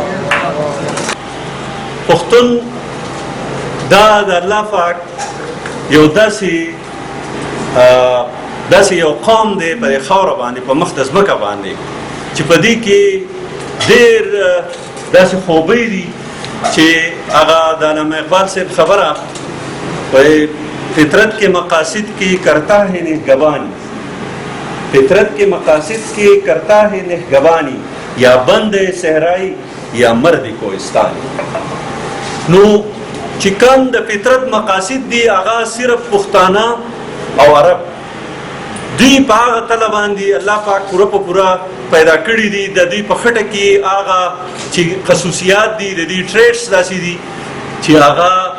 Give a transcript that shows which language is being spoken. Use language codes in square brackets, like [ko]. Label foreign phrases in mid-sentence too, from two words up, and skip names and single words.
[ps] پښتون دا د الله پاک یو داسې یو قوم دی په خاوره باندې په مخ د ځمکه باندې چې په دې کې ډېر داسې خوبۍ دي چې هغه د علامه اقبال صاحب خبره په [ur] فطرت کے مقاصد کی کرتا ہے نگہبانی فطرت کے مقاصد کی کرتا ہے نگہبانی یا بند صحرائی یا مرد کوہستانی [ps] نو چې کوم د فطرت مقاصد دي هغه صرف پښتانه او عرب دوی په هغه تله باندې الله پاک پوره په پوره پیدا کړي دي د دوی په خټه کې هغه چې خصوصیات دي د دوی ټریټس داسې دي چې هغه